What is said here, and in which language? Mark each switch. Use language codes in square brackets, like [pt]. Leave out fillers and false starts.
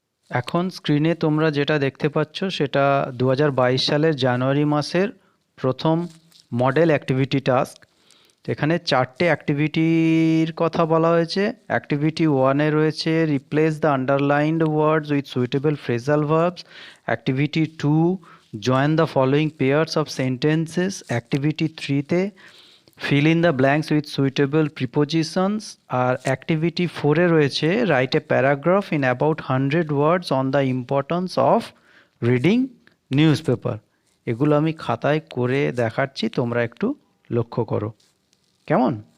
[bn] এখন স্ক্রিনে তোমরা যেটা দেখতে পাচ্ছ সেটা 2022 সালের জানুয়ারি মাসের প্রথম মডেল অ্যাক্টিভিটি টাস্ক। এখানে 4টে অ্যাক্টিভিটির কথা বলা হয়েছে। অ্যাক্টিভিটি 1-এ রয়েছে [en] Replace the underlined words with suitable phrasal verbs. Activity 2, join the following pairs of sentences. Activity 3-তে fill in the blanks with suitable prepositions। [bn] আর activity 4-এ রয়েছে [en] Write a paragraph in about 100 words on the importance of reading news paper. [bn] এগুলো আমি খাতায় করে দেখাচ্ছি, তোমরা একটু লক্ষ্য করো। কেমন?